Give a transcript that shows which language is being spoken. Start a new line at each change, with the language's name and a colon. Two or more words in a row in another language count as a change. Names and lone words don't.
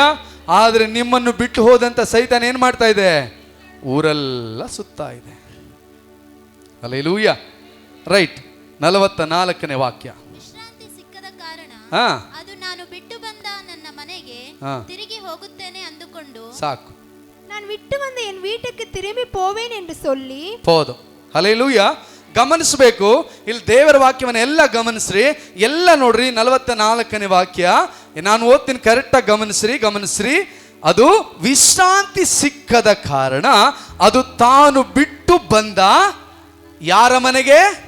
Kannada: ಆದರೆ ನಿಮ್ಮನ್ನು ಬಿಟ್ಟು ಹೋದಂಥ ಸೈತಾನ ಏನು ಮಾಡ್ತಾ ಇದೆ? ಊರೆಲ್ಲ ಸುತ್ತಾ ಇದೆ. ಹಲ್ಲೆಲೂಯಾ. ರೈಟ್. 44ನೇ ವಾಕ್ಯ. ವಿಶ್ರಾಂತಿ ಸಿಕ್ಕದ ಕಾರಣ ಹಾ, ಅದು ನಾನು ಬಿಟ್ಟು ಬಂದ ನನ್ನ ಮನೆಗೆ ತಿರುಗಿ ಹೋಗುತ್ತೇನೆ ಅಂದುಕೊಂಡು ಸಾಕು.
Tamil: நான் விட்டு வந்த என் வீட்டுக்கு திரும்பி போவேன் என்று சொல்லி
Kannada: ಹೋದು. ಹಲ್ಲೆಲೂಯಾ. ಗಮನಿಸಬೇಕು, ಇಲ್ಲಿ ದೇವರ ವಾಕ್ಯವನ್ನು ಎಲ್ಲ ಗಮನಿಸ್ರಿ, ಎಲ್ಲ ನೋಡ್ರಿ. 44ನೇ ವಾಕ್ಯ ನಾನು ಓದ್ತೀನಿ, ಕರೆಕ್ಟಾಗಿ ಗಮನಿಸ್ರಿ. ಅದು ವಿಶ್ರಾಂತಿ ಸಿಕ್ಕದ ಕಾರಣ ಅದು ತಾನು ಬಿಟ್ಟು ಬಂದ ಯಾರ ಮನೆಗೆ?